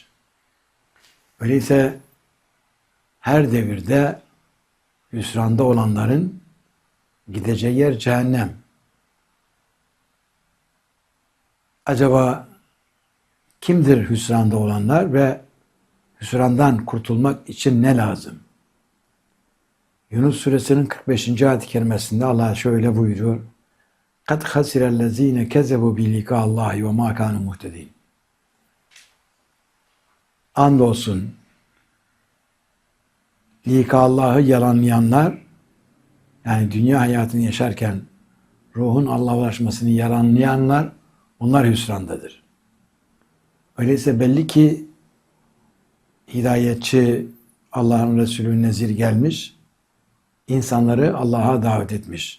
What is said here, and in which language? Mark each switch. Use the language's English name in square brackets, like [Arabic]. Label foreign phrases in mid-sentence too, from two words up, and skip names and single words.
[Turkish] Öyleyse her devirde hüsranda olanların gideceği yer cehennem. Acaba kimdir hüsranda olanlar ve hüsrandan kurtulmak için ne lazım? Yunus suresinin 45. ayet-i kerimesinde Allah şöyle buyuruyor. [Arabic] قَدْ خَسِرَ الَّذ۪ينَ كَذَبُوا بِلِقَاءِ اللّٰهِ وَمَا كَانُوا مُهْتَد۪ينَ. [Turkish] Andolsun Allah'ı yalanlayanlar, yani dünya hayatını yaşarken ruhun Allah'a ulaşmasını yalanlayanlar, onlar hüsrandadır. Öyleyse belli ki hidayetçi Allah'ın Resulü nezir gelmiş, insanları Allah'a davet etmiş.